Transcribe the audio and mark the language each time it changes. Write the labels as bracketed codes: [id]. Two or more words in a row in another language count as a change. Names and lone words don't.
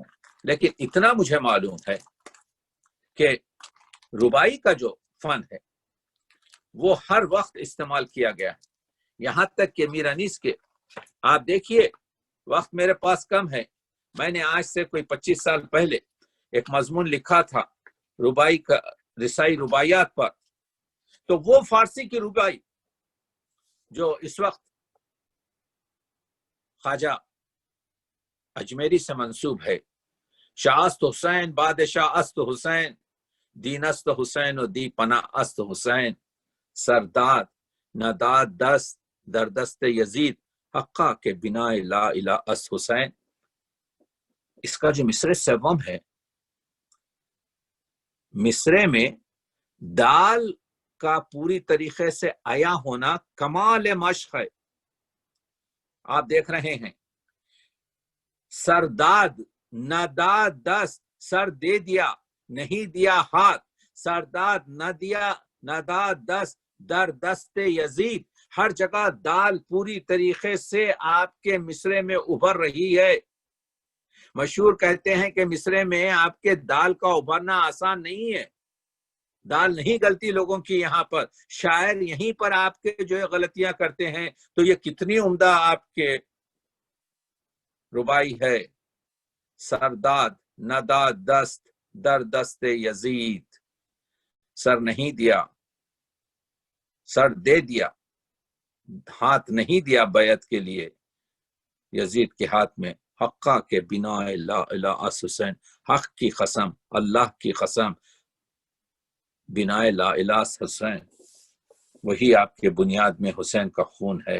[ur] لیکن اتنا مجھے معلوم ہے کہ ربائی کا جو فن ہے وہ ہر وقت استعمال کیا گیا ہے، یہاں تک کہ میر انیس کے، آپ دیکھیے وقت میرے پاس کم ہے، میں نے آج سے کوئی 25 سال پہلے ایک مضمون لکھا تھا ربائی کا، رسائی رباعیات پر، تو وہ فارسی کی ربائی جو اس وقت خواجہ اجمیری سے منسوب ہے، [fa] شاہ است حسین بادشاہ است حسین، دین است حسین و دی پناہ است حسین، سرداد نداد دست در دست یزید، حقا کے بنا لا الہ است حسین۔ [ur] اس کا جو مصرع سوم ہے، مصرع میں دال کا پوری طریقے سے عیا ہونا کمال مشق ہے۔ آپ دیکھ رہے ہیں [fa] سرداد نداد دست، [ur] سر دے دیا نہیں دیا ہاتھ، سرداد نہ دیا [fa] نداد دست در دست یزید، [ur] ہر جگہ دال پوری طریقے سے آپ کے مصرع میں ابھر رہی ہے۔ مشہور کہتے ہیں کہ مصرع میں آپ کے دال کا ابھرنا آسان نہیں ہے، دال نہیں گلتی لوگوں کی یہاں پر، شاعر یہیں پر آپ کے جو غلطیاں کرتے ہیں، تو یہ کتنی عمدہ آپ کے ربائی ہے۔ [fa] سرداد نداد دست در دست یزید، [ur] سر نہیں دیا، سر دے دیا، ہاتھ نہیں دیا بیعت کے لیے یزید کے ہاتھ میں، [fa] حقا کے بنا لا الہ اس حسین، [ur] حق کی قسم، اللہ کی قسم، [fa] بنا لا الہ حسین، [ur] وہی آپ کے بنیاد میں حسین کا خون ہے۔